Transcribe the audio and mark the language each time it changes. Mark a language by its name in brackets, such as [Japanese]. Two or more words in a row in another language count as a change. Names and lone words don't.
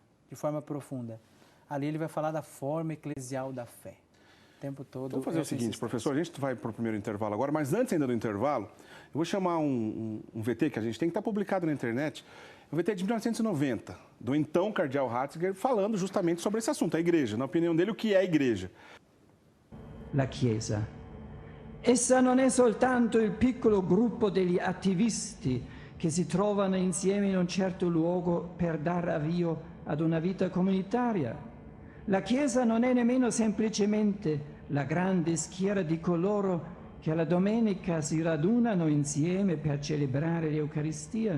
[Portuguese] Ali ele vai falar da forma eclesial da fé. Tempo todo. Vamos fazer o seguinte, professor, a gente vai para o primeiro intervalo agora, mas antes ainda do intervalo, eu vou chamar um VT que a gente tem, que está publicado na internet, um VT de 1990, do então cardeal Ratzinger, falando justamente sobre esse assunto, a igreja, na opinião dele, o que é a igreja. [Italian] La Chiesa. Essa non è soltanto il piccolo gruppo degli attivisti che si trovano insieme in un certo luogo per dar avvio ad una vita comunitaria. La Chiesa non è nemmeno semplicemente la grande schiera di coloro che alla domenica si radunano insieme per celebrare l'Eucaristia.